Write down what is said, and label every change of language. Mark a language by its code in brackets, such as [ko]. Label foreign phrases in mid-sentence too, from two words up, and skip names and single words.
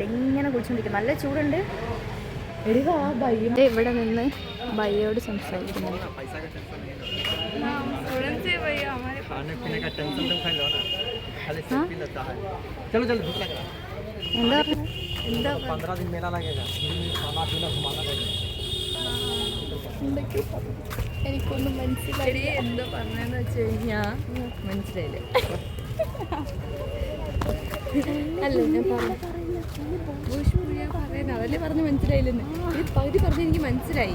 [ml] ഇങ്ങനെ കുളിച്ചോണ്ടിരിക്കും. നല്ല ചൂടുണ്ട്. ഇവിടെ നിന്ന് ഭയ്യോട് സംസാരിക്കുന്നു. എന്താ [hi] 15 दिन मेला लगेगा, खाना पीना घुमाना लगेगा. [ml] എനിക്കൊന്നും മനസ്സിലായി. എന്താ പറഞ്ഞതെന്ന് വെച്ച് കഴിഞ്ഞാ മനസ്സിലായില്ലേ? അല്ല ഞാൻ പറയുന്നത് അതല്ലേ പറഞ്ഞ് മനസ്സിലായില്ലെന്ന്. പകുതി പറഞ്ഞ് എനിക്ക് മനസ്സിലായി.